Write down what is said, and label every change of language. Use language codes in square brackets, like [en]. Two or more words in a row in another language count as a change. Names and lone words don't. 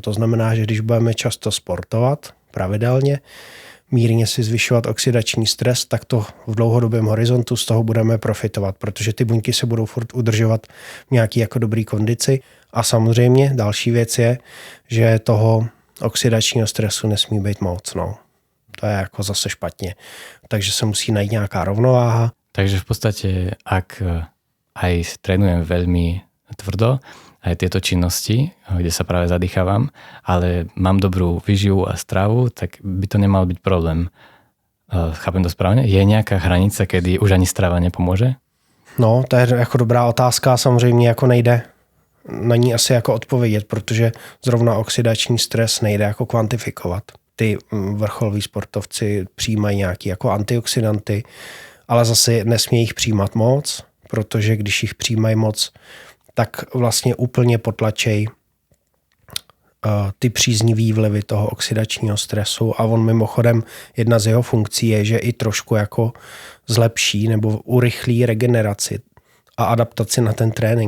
[cs] To znamená, že když budeme často sportovat pravidelně, mírně si zvyšovat oxidační stres, tak to v dlouhodobém horizontu z toho budeme profitovat, protože ty buňky se budou furt udržovat v nějaký jako dobrý kondici. A samozřejmě další věc je, že toho oxidačního stresu nesmí být moc. No. To je jako zase špatně. Takže se musí najít nějaká rovnováha. [sk] Takže v podstate, ak aj trénujem veľmi tvrdo, aj tieto činnosti, kde sa práve zadýchávam, ale mám dobrú výživu a stravu, tak by to nemal byť problém. Chápem to správně? [cs] Je nějaká hranice, kedy už ani strava nepomůže? No, to je jako dobrá otázka, samozřejmě jako nejde na ní asi jako odpovědět, protože zrovna oxidační stres nejde jako kvantifikovat. Ty vrcholoví sportovci přijímají nějaký jako antioxidanty, ale zase nesmí jich přijímat moc, protože když jich přijímají moc, tak vlastně úplně potlačej ty příznivý vlivy toho oxidačního stresu a on mimochodem jedna z jeho funkcí je, že i trošku jako zlepší nebo urychlí regeneraci a adaptaci na ten trénink.